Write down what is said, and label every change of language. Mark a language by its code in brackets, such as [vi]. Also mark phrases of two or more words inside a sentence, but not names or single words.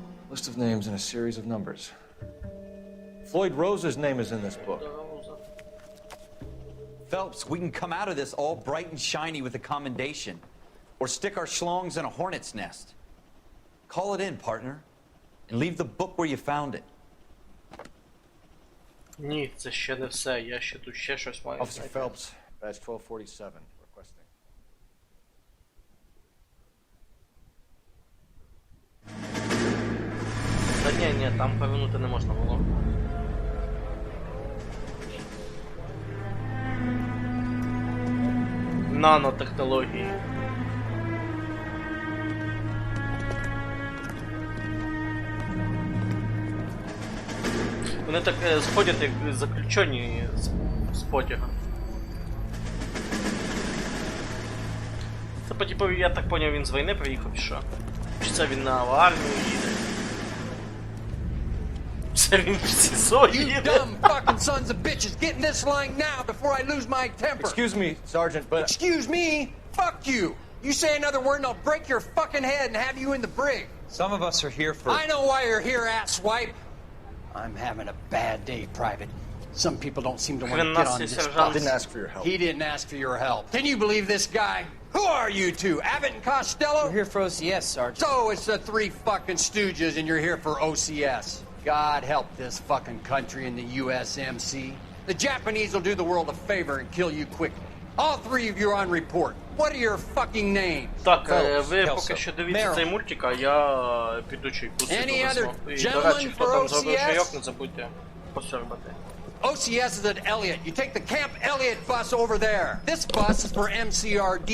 [en] List of names and a series of numbers. Floyd Rose's name is in this book. Phelps, we can come out of this all bright and shiny with a commendation. Or stick our schlongs in a hornet's nest. Call it in, partner. And leave the book where you found it. [uk] Ні, це ще не все. Я ще тут ще щось маю. [en] Officer Phelps, badge 1247, requesting. [uk] Та ні, там повернути не можна було. Нанотехнології. Вони так сходять, як заключені з потяга. Це, типу, я так поняв, він з війни приїхав, чи що? Чи це він на армію їде? Це він в СІЗО їде? [en] You dumb fucking sons of bitches, get in this line now before I lose my temper. Excuse me, Sergeant, but... Excuse me? Fuck you. You say another word and I'll break your fucking head and have you in the brig. Some of us are here for... I know why you're here, asswipe. I'm having a bad day, Private. Some people don't seem to want to get on this bus. Didn't ask for your help. He didn't ask for your help. Can you believe this guy? Who are you two? Abbott and Costello? We're here for OCS, Sergeant. So it's the three fucking stooges and you're here for OCS. God help this fucking country and the USMC. The Japanese will do the world a favor and kill you quickly. All three of you are on report. What are your fucking names? [uk] Так, ви поки що дивіться цей мультик, а я піду чайку [en] Any other [uk] І, до [en] gentlemen [uk] речі, хто [en] for [uk] там зробив [en] OCS? [uk] чайок, не забудьте посербати. [en] OCS is at Elliott. You take the Camp Elliott bus over there. This bus is for MCRD.